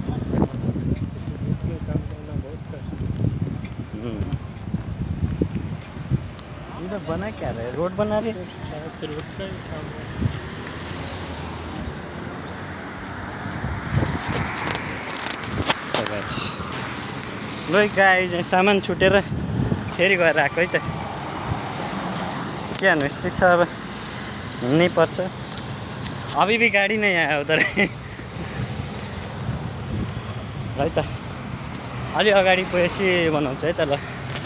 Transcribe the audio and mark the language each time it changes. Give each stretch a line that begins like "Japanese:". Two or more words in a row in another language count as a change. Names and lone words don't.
Hindi: काम करना बहुत कष्ट है। इधर बना क्या रहे, रोड बना रहे हैं। शायद रोड का ही काम है।
Nepali: ल गाइज, सामान छुटेर फेरि गएर आएको है त। के हान्नु, यस्तै छ, अब हिँड्नै पर्छ।
Hindi: अभी भी
Nepali: गाडी नै आयो उधर है त। अलि अगाडि पुगेपछि बनाउँछ है त। ल